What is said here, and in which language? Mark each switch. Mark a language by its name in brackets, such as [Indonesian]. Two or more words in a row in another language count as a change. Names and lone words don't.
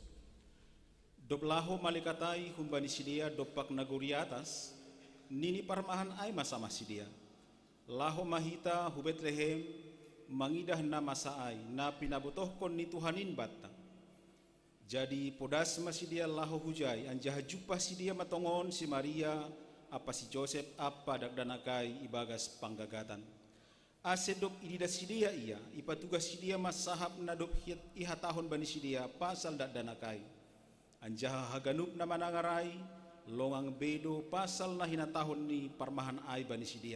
[Batak Simalungun] Dop laho malikatai humbani sidia dopak naguri atas, nini parmahan ay masama sidia. Laho mahita hu Betlehem, mangidah na masaay na pinabutohkon ni Tuhanin bata. Jadi podas masidia laho hujay, anjaha jupah sidia matongon si Maria, apa si Joseph, apa dagdanakai ibagas panggagatan. Asedop idida sidia ia, ipatugas sidia masahap na dop iha tahun bani sidia, pasal dagdanakai. Anjaha haganup na manangaray, longang bedo, pasal na hinatahon ni parmahan ay bani sidia.